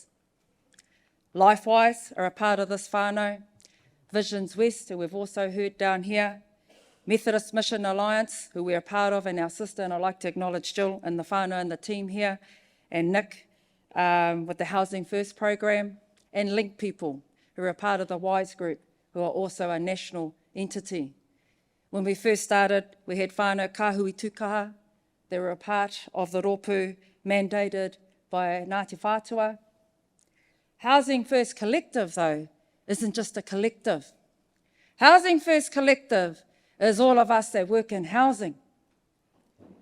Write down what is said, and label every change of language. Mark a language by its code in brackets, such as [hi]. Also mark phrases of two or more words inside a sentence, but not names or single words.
[en] Lifewise are a part of this whānau, Visions West, who we've also heard down here, Methodist Mission Alliance, who we're a part of, and our sister, and I'd like to acknowledge Jill and the whānau and the team here, and Nick with the Housing First program, and Link People, who are a part of the WISE group, who are also a national entity. When we first started, we had [mi] whānau kāhui tukaha. [en] They were a part of the rōpū mandated by Ngāti Whātua. Housing First Collective, though, isn't just a collective. Housing First Collective is all of us that work in housing.